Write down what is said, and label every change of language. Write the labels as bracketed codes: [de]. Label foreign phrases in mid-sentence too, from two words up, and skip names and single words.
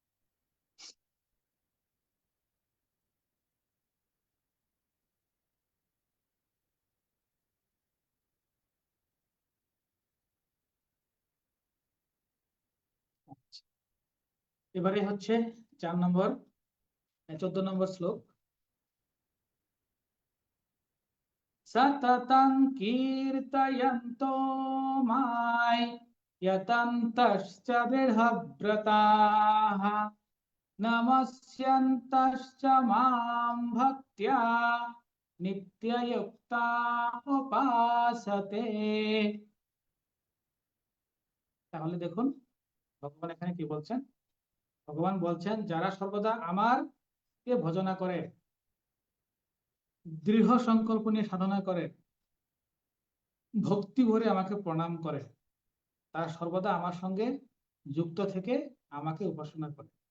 [bn] এবারে হচ্ছে 14 নম্বর শ্লোক। [sa] সততং কীর্তয়ন্তো মায় यतन्तश्च दृढव्रताः नमस्यन्तश्च मां भक्त्या नित्ययुक्ता उपासते। [bn] তাহলে দেখুন ভগবান এখানে কি বলছেন। ভগবান বলছেন যারা সর্বদা আমার কে ভজনা করে, দৃঢ় সংকল্প নিয়ে সাধনা করে, ভক্তি ভরে আমাকে প্রণাম করে, তারা সর্বদা আমার সঙ্গে যুক্ত থেকে আমাকে উপাসনা করে।